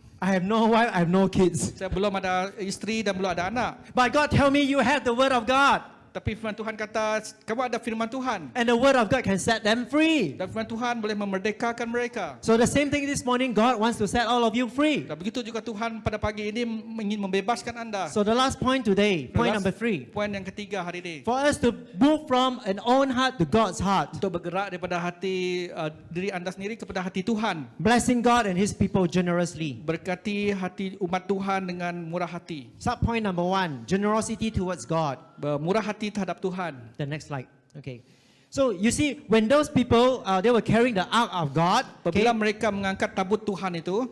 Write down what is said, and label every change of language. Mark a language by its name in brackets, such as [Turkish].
[English] I have no wife, I have no kids. [Malay] saya belum ada isteri dan belum ada anak. [English] But God tell me you have the word of God. [Malay] Tapi firman Tuhan kata, kamu ada firman Tuhan. [English] And the word of God can set them free. [Malay] Dan firman Tuhan boleh memerdekakan mereka. [English] So the same thing this morning, God wants to set all of you free. [Malay] Dan begitu juga Tuhan pada pagi ini ingin membebaskan anda. [English] So the last point today, point number 3. [Malay] Poin yang ketiga hari ini. [English] For us to move from an own heart to God's heart. [Malay] Untuk bergerak daripada hati diri anda sendiri kepada hati Tuhan. [English] Blessing God and His people generously. [Malay] Berkati hati umat Tuhan dengan murah hati. [English] Subpoint number 1, generosity towards God. [Malay] Bermurah hati terhadap Tuhan. [English] The next slide. Okay. So you see, when those people, they were carrying the ark of God, [Malay] Apabila mereka mengangkat tabut Tuhan itu,